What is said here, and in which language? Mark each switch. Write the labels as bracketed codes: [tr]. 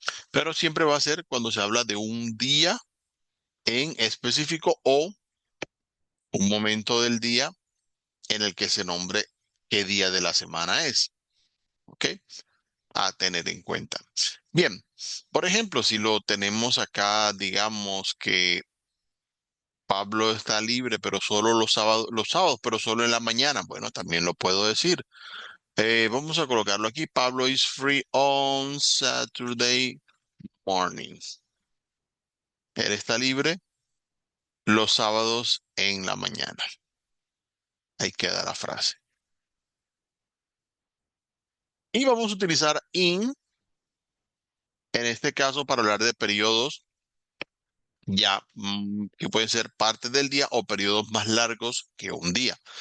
[es] Pero siempre va a ser cuando se habla de un día en específico o un momento del día en el que se nombre qué día de la semana es. ¿Ok? A tener en cuenta. Bien, por ejemplo, si lo tenemos acá, digamos que Pablo está libre, pero solo los sábados, pero solo en la mañana. Bueno, también lo puedo decir. Vamos a colocarlo aquí. [en] Pablo is free on Saturday morning. [es] Él está libre los sábados en la mañana. Ahí queda la frase. Y vamos a utilizar in, en este caso, para hablar de periodos ya que pueden ser partes del día o periodos más largos que un día.